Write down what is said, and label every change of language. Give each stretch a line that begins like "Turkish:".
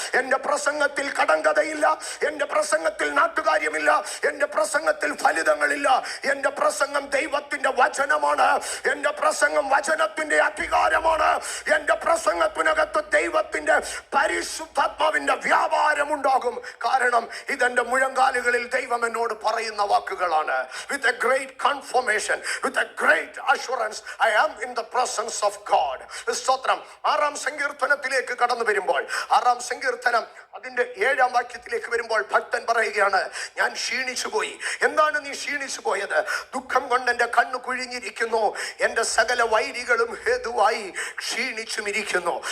Malayalam: എന്റെ പ്രസംഗത്തിൽ കടങ്കഥയില്ല, എന്റെ പ്രസംഗത്തിൽ നാട്ടുകാര്യമില്ല, എന്റെ പ്രസംഗത്തിൽ ഫലിതങ്ങളില്ല. എന്റെ പ്രസംഗം ദൈവത്തിന്റെ വചനമാണ്, എന്റെ പ്രസംഗം വചനത്തിന്റെ അധികാരമാണ്. എന്റെ പ്രസംഗത്തിനകത്ത് ദൈവത്തിന്റെ പരിശുദ്ധാത്മാവിന്റെ വ്യാപാരം ഉണ്ടാകും. കാരണം ഇതെന്റെ മുഴങ്കാലുകളിൽ ദൈവം എന്നോട് പറയുന്ന വാക്കുകളാണ്.
English: With a great confirmation, with a great assurance, I am in the presence of God.
Malayalam: സ്തോത്രം. 6-ാം സങ്കീർത്തനത്തിലേക്ക് കടന്നു വരുമ്പോൾ, 6-ാം സങ്കീർത്തനം അതിന്റെ 7-ാം വാക്യത്തിലേക്ക് വരുമ്പോൾ ഭക്തൻ പറയുകയാണ്, ഞാൻ ക്ഷീണിച്ചു പോയി. എന്താണ് നീ ക്ഷീണിച്ചു പോയത്? ദുഃഖം കൊണ്ട് എന്റെ കണ്ണു കുഴിഞ്ഞിരിക്കുന്നു, എന്റെ സകല വൈരികളും ഹേതുവായി ക്ഷീണിച്ചും ഇരിക്കുന്നു.